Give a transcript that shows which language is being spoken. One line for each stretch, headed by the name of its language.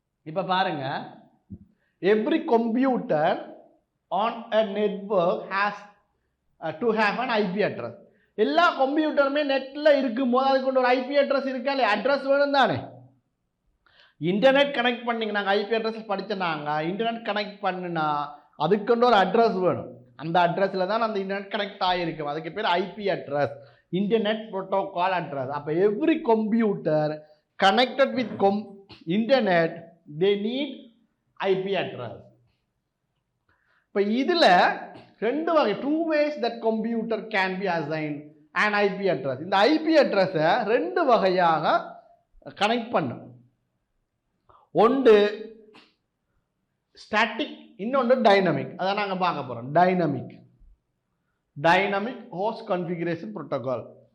Tamil: இப்போ பாருங்க,
English: every computer on a network has to have an IP address.
Tamil: எல்லா கம்ப்யூட்டருமே நெட்டில் இருக்கும்போது அதுக்கு ஒரு ஐபி அட்ரஸ் இருக்கா இல்லையா, அட்ரஸ் வேணும் தானே. இன்டர்நெட் கனெக்ட் பண்ணிங்க, நாங்கள் ஐபி அட்ரஸ் படித்தோன்னாங்க, இன்டர்நெட் கனெக்ட் பண்ணுனா அதுக்கு ஒரு அட்ரஸ் வேணும். அந்த அட்ரஸில் தான் அந்த இன்டர்நெட் கனெக்ட் ஆகிருக்கும், அதுக்கு பேர் IP address, internet protocol address.
English: அப்போ every computer connected with internet they need IP address.
Tamil: இப்போ இதில் ரெண்டு வகை,
English: 2 ways that computer can be assigned an IP address.
Tamil: இந்த ஐபி அட்ரஸை ரெண்டு வகையாக கனெக்ட் பண்ணும். ஒன்று ஸ்டாட்டிக், இன்னொன்று டைனமிக். அதான் நாங்கள் பார்க்க போகிறோம். Dynamic host configuration protocol.